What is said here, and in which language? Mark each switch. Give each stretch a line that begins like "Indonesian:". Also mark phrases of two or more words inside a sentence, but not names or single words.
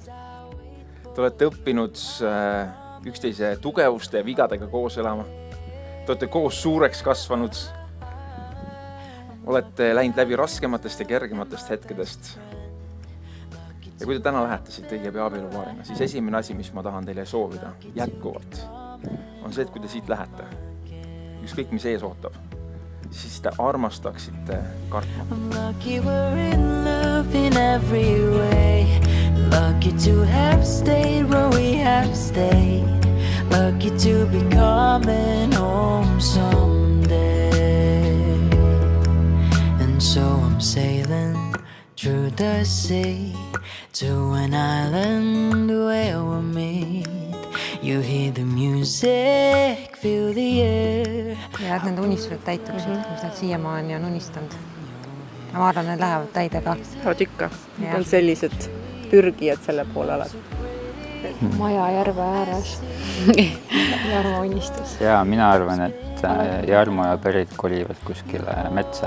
Estonian: Te olete õppinud üksteise tugevuste ja vigadega koos elama, te olete koos suureks kasvanud, olete läinud läbi raskematest ja kergematest hetkedest. Ja kui te täna lähete siit õige abielupaarina, siis esimene asi, mis ma tahan teile soovida jätkuvalt, on see, et kui te siit lähete, ükskõik mis ees ootab, siis te armastaksite kartma.
English: I'm lucky we're in love in every way. Lucky to have stayed where we have stayed. Lucky to be coming home someday. And so I'm sailing through the sea to an island where we'll meet. You hear the music, feel the air.
Estonian: Ja et nende unistused täituksid, mis nad siiamaani on unistanud. Ja ma arvan, need lähevad täide ka. Saavad ikka. On sellised pürgijad selle poole alati. Maja järve ääres. Jarmo unistus. Ja mina arvan, et Jarmo ja Berit kolivad kuskile metsa.